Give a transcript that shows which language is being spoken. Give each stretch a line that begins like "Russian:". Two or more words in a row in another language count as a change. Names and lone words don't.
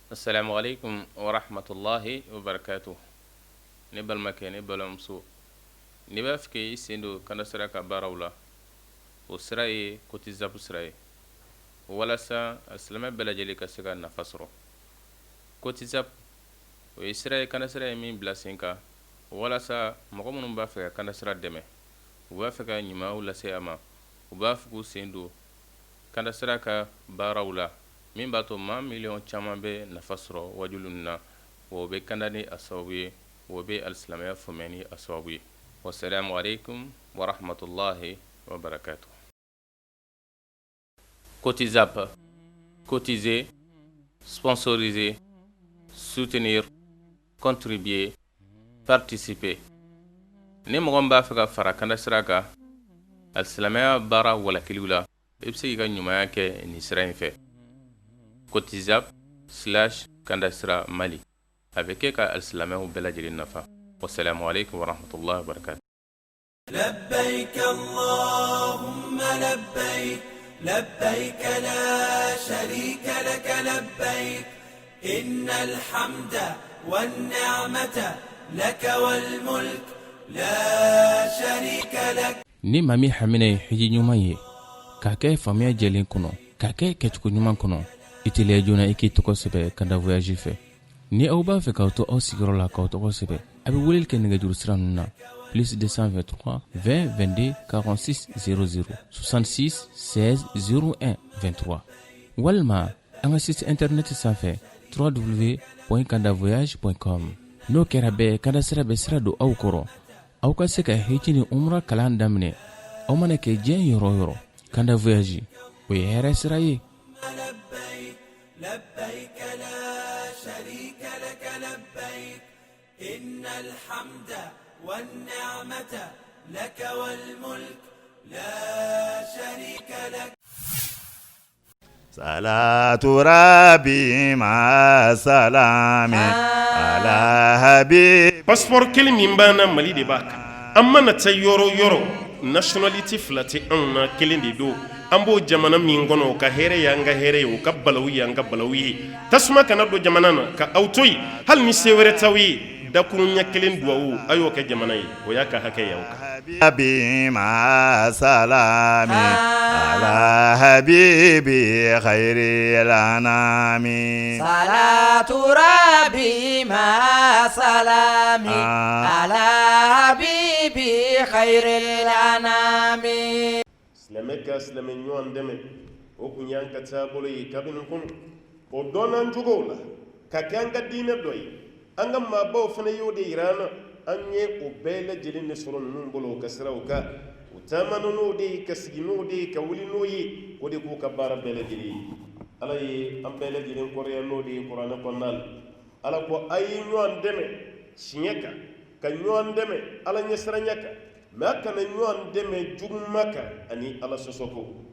Arabic: السلام عليكم ورحمة الله وبركاته.
Bambara: Ne balmakɛ ne balimamuso n'i b'a fɛ k'i sen don kanda sira ka baaraw la o sira ye kotizapu sira ye walasa silamɛ bɛɛ lajɛlen ka se ka nafa sɔrɔ. Kotizapu o ye sira ye kanda sira ye min bila sen kan walasa mɔgɔ minnu b'a fɛ ka kanda sira dɛmɛ u b'a fɛ ka ɲumanw lase a ma u b'a fɛ k'u sen don kanda sira ka baaraw la min b'a to maa miliyɔn caman bɛ nafa sɔrɔ wajulu nin na wa o bɛ kanda ni a sababu ye wa o bɛ alisilamɛya faamuya ni a sababu ye.
Arabic: والسلام عليكم ورحمة الله وبركاته.
French: Cotizap, cotiser, sponsoriser, soutenir, contribuer, participer.
Bambara: Ni mɔgɔ min b'a fɛ ka fara kanda sira kan alisilamɛya baara walakiliw la i bɛ se k'i ka ɲumanya kɛ nin sira in fɛ. Cotizap/kandasira Mali a bɛ kɛ ka alisilamɛw bɛɛ lajɛlen nafa.
Arabic: والسلام عليكم ورحمة الله وبركاته. لبيك اللهم لبيك لبيك لا شريك لك لبيك إن الحمد والنعمة لك والملك لا شريك لك.
Bambara: ni mami hamine hiji ɲuman ye k'a kɛ faamuya jɛlen kɔnɔ k'a kɛ kɛcogo ɲuman kɔnɔ i teliya joona i k'i tɔgɔ sɛbɛ kanda voyage fɛ. ni aw b'a fɛ k'aw to aw sigiyɔrɔ la k'aw tɔgɔ sɛbɛ a bɛ weleli kɛ nɛgɛjuru sira ninnu na plus 223 20 22 46 00 66 16 01 23 walima an ka
French: site internet
Bambara: sanfɛ www.kandavoyage.com. n'o kɛra bɛɛ kanda sira bɛ sira don aw kɔrɔ aw ka se ka hiji ni umra kalan daminɛ aw mana kɛ diɲɛ yɔrɔ o yɔrɔ. kanda voyage o ye hɛrɛ sira ye.
Arabic: لبيك لا شريك لك لبيك إن الحمد والنعمة لك والملك لا شريك لك. صلاة ربي مع سلام على حبيب.
Bambara: Passeport kelen min b'an Mali de b'a kan an mana taa yɔrɔ yɔrɔ nationalité fila tɛ anw na kelen de don an b'o jamana min kɔnɔ o ka hɛrɛ y'an ka hɛrɛ ye o ka balawu y'an ka balawu ye tasuma kana don jamana na ka aw to yen hali ni se wɛrɛ t'aw ye dakuruɲɛ kelen duwawu a y'o kɛ jamana ye o y'a ka hakɛ y'aw kan.
Arabic: حبيب مع سلام على حبيب خير الأنام. صلاة ربي مع سلام على حبيبي خير الأنام.
Bambara: silamɛ ka silamɛ ɲɔgɔn dɛmɛ o kun y'an ka taabolo ye kabini kɔnɔ o dɔnnan cogow la ka kɛ an ka diinɛ dɔ ye an ka maabaw fana y'o de yira an na an ye o bɛɛ lajɛlen de sɔrɔ ninnu bolo o ka siraw kan o taamana n'o de ye ka sigi n'o de ye ka wuli n'o ye o de k'u ka baara bɛɛ lajɛlen ye ala ye an bɛɛ lajɛlen kɔrɔya n'o de ye kuranɛ kɔnɔna la ala ko a ye ɲɔgɔn dɛmɛ tiɲɛ kan ka ɲɔgɔn dɛmɛ ala ɲɛsiranya kan mɛ a kana ɲɔgɔn dɛmɛ juguma kan ani ala sɔsɔ ko